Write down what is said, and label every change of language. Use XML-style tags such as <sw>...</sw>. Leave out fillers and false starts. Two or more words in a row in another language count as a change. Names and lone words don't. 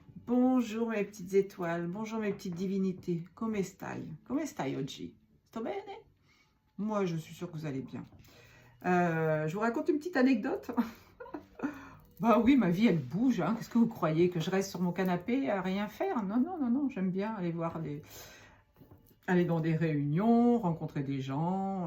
<fr>Bonjour mes petites étoiles, bonjour mes petites divinités.</fr> <it>Come stai? Come stai oggi? Sto bene?</it> <fr>Moi, je suis sûre que vous allez bien. Je vous raconte une petite anecdote. Bah oui, ma vie, elle bouge. Hein. Qu'est-ce que vous croyez? Que je reste sur mon canapé à rien faire? Non, non, non, non. J'aime bien aller voir aller dans des réunions, rencontrer des gens.</fr>